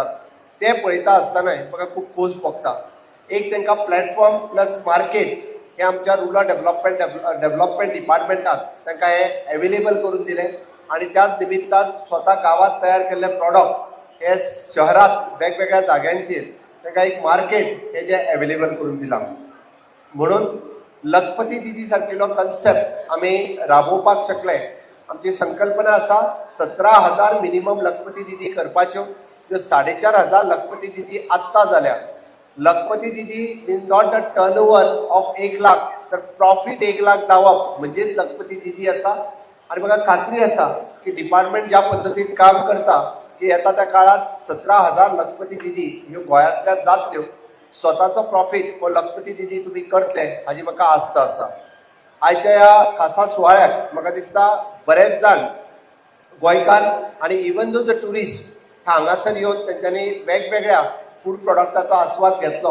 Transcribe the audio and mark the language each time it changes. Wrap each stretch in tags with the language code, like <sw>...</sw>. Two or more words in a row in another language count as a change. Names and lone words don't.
<kok>ते पळयता आसतनाय म्हाका खूब खोस भोगता. एक तांकां</kok> <en>platform plus market</en> <kok>हे आमच्या</kok> <en>rural development department</en> <kok>तांकां हे अवेलेबल करून दिले आणि त्याच निमित्तान स्वता गांवांत तयार केल्ले प्रॉडक्ट हे शहरात वेगवेगळ्या जाग्यांचेर तांकां एक मार्केट हे जे अवेलेबल करून दिलां. म्हणून लखपती दिदी सारकिलो कन्सेप्ट आमी राबोवपाक शकले. आमची संकल्पना आसा 17,000 मिनिमम लखपती दिदी करपाच्यो, ज्यो 4,500 लखपती दिदी आत्तां जाल्या. लखपती दिदी</kok> <en>means not the turnover of</en> <kok>1 लाख, तर प्रॉफिट 1 लाख जावप म्हणजेच लखपती दिदी आसा. आणि म्हाका खात्री आसा की डिपार्टमेंट ज्या पद्दतीन काम करता की येता त्या काळात 17,000 लखपती दिदी ह्यो गोंयांतल्या जातल्यो. स्वताचो प्रॉफिट हो लखपती दिदी तुमी करतले हाजी म्हाका आस्त आसा. आयच्या ह्या खासा सुवाळ्याक म्हाका दिसता बरेच जाण गोंयकार आणि</kok> <en>even though the tourist</en> <kok>हांगासर येवन तेंच्यांनी वेगवेगळ्या फूड प्रॉडक्टाचो आस्वाद घेतलो.</kok>